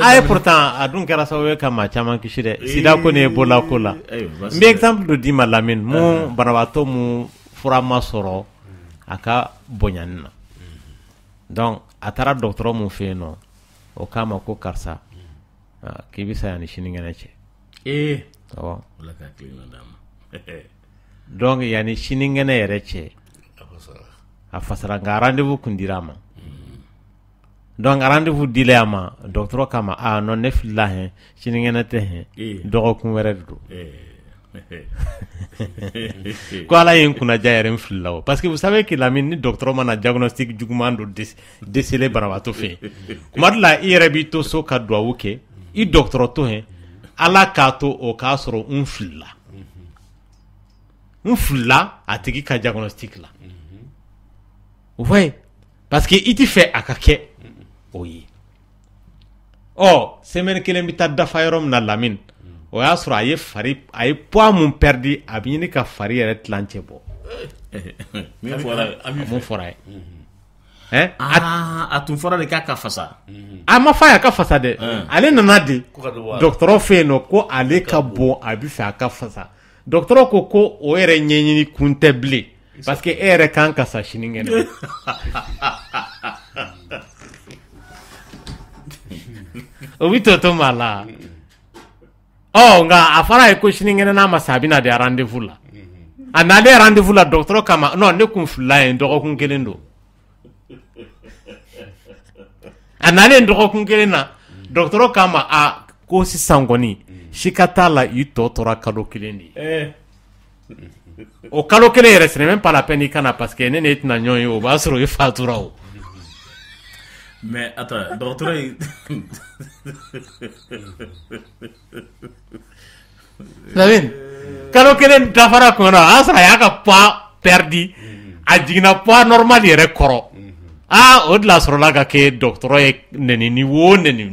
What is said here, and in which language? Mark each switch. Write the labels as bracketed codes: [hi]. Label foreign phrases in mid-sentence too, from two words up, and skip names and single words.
[bm] a ye pourtant a dun kɛra sababu ye ka maa caman kisi dɛ sida ko ni ebola ko la n bɛ exemple dɔ d'i ma Lamine mun banabaatɔ mun fura ma sɔrɔ a ka bonyani na donc a taara dɔgɔtɔrɔ mun fɛ yen nɔ o k'a ma ko karisa k'i bɛ sa yan ni sinikɛnɛ cɛ awɔ donc yanni sinikɛnɛ yɛrɛ cɛ a fasara nka rendez-vous kun dira a ma donc rendez-vous dila a ma dɔgɔtɔrɔ k'a ma non ne filila hɛn sinikɛnɛ tɛ hɛn dɔgɔkun wɛrɛ de don ko ala ye n kunnaja yɛrɛ n filila o [fr] parce que vous savez que [bm] Lamine ni dɔgɔtɔrɔ mana diagnostic juguman dɔ déceler banabaatɔ fɛ kuma dɔ la i yɛrɛ b'i to so ka duwawu kɛ i dɔgɔtɔrɔ to hɛn ala k'a to o k'a sɔrɔ n filila a tigi ka diagnostic la ouais [fr] parce que [bm] i ti fɛ a ka kɛ o ye semaine kelen bɛ taa dafa yɔrɔ min na Lamine o y'a sɔrɔ a ye poids mun perdu a bɛ ɲini ka fari yɛrɛ tilancɛ bɔ mun fɔra ye a tun fɔra de k'a ka fasa a ma fɔ a ka fasa dɛ ale nana de dɔgɔtɔrɔ fɛ yen nɔ ko ale ka bon a bɛ fɛ a ka fasa dɔgɔtɔrɔ ko o yɛrɛ ɲɛɲini kun tɛ bilen [fr] parce que [bm] e yɛrɛ kan ka sa sinikɛnɛ o bɛ to maa la nka a fɔra ye ko sinikɛnɛ n'a ma sa a bɛ na de rendez-vous la a nalen rendez-vous la dɔgɔtɔrɔ kama non ne kun filila yen dɔgɔkun kelen don a nalen dɔgɔkun kelen na dɔgɔtɔrɔ kama ko sisan kɔni si ka t'a la i tɔ tora kalo kelen de ye o kalo kelen yɛrɛ [fr] ce n'est même pas la peine [bm] i kana [fr] parce que [bm] ne n'e tɛna ɲɔgɔn ye o b'a sɔrɔ i fatura o [fr] mais attends [bm] dɔgɔtɔrɔ in Lamine kalo kelen dafara kɔnɔ a y'a sɔrɔ a y'a ka [fr] poids perdu [bm] a jiginna [fr] poids normal [bm] yɛrɛ kɔrɔ o de la sɔrɔla ka kɛ dɔgɔtɔrɔ ye nɛnini wo